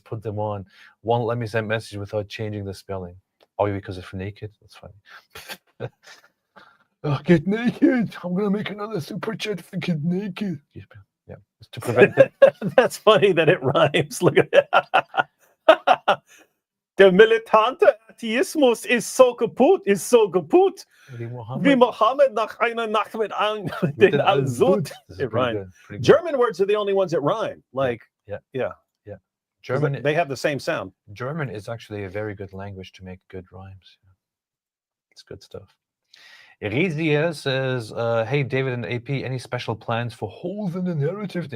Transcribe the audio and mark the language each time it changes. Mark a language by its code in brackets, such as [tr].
[en] Put them on. Won't let me send message without changing the spelling. Oh, because it's naked? That's funny. Oh, get naked. I'm going to make another super chat for get naked. Yeah, it's to prevent it. That's funny that it rhymes. Look at that. [de] Der militante Atheismus ist so kaputt, Wie Mohammed nach einer Nacht mit den Al-Sud. [en] It rhymed. German words are the only ones that rhyme. Like, yeah. German, they have the same sound. German is actually a very good language to make good rhymes. It's good stuff. Erizia says, hey, David and AP, any special plans for holes in the narrative?